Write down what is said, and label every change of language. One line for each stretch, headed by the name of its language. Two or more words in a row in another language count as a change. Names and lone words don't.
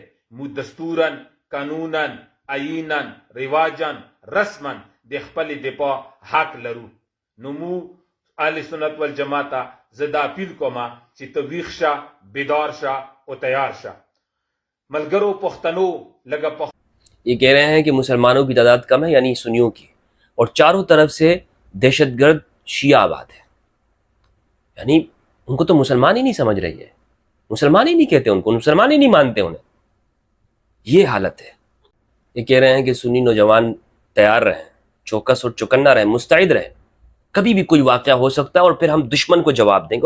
Pashto: مو دستورن، قانونن، آئینن، رواجن، رسمن د خپل دفاع حق لرو. نو مو اهل سنت والجماعت زدا اپیل کوما چې ته ویښ شه، بیدار شه او تیار شه. ملګرو پښتنو لږه
Urdu: یہ کہہ رہے ہیں کہ مسلمانوں کی تعداد کم ہے، یعنی سنیوں کی، اور چاروں طرف سے دہشت گرد شیعہ آباد ہے. یعنی ان کو تو مسلمان ہی نہیں سمجھ رہی ہے، مسلمان ہی نہیں کہتے ان کو، مسلمان ہی نہیں مانتے انہیں. یہ حالت ہے. یہ کہہ رہے ہیں کہ سنی نوجوان تیار رہیں، چوکس اور چوکنا رہیں، مستعد رہیں، کبھی بھی کوئی واقعہ ہو سکتا ہے اور پھر ہم دشمن کو جواب دیں گے.